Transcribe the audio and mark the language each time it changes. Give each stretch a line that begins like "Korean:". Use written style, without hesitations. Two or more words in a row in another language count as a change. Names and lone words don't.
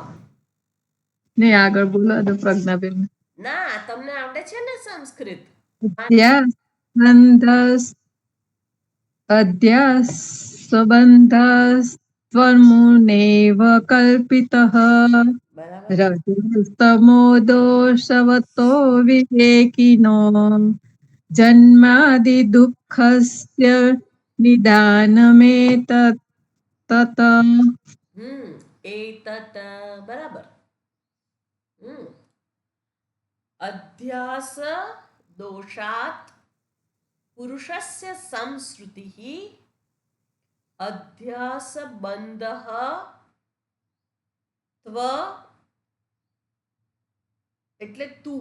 Gujarati: નહીં, આગળ બોલો તો પ્રજ્ઞાબેન. ના, તમને આવડે છે ને સંસ્કૃત?
Sanskrit: અધ્યાસબંધસ્ત્વમુનેવ કલ્પિતઃ
Gujarati: બરાબર.
Sanskrit: રજस्तमो दोषवतो विवेकिनो जन्मादि दुःखस्य निदानमेतत्
Gujarati: એતત. બરાબર.
Sanskrit: અધ્યાસ દોષાત પુરુષસ્ય સંસ્કૃતિ અધ્યાસ બંધ ત્વ
Gujarati: એટલે તું.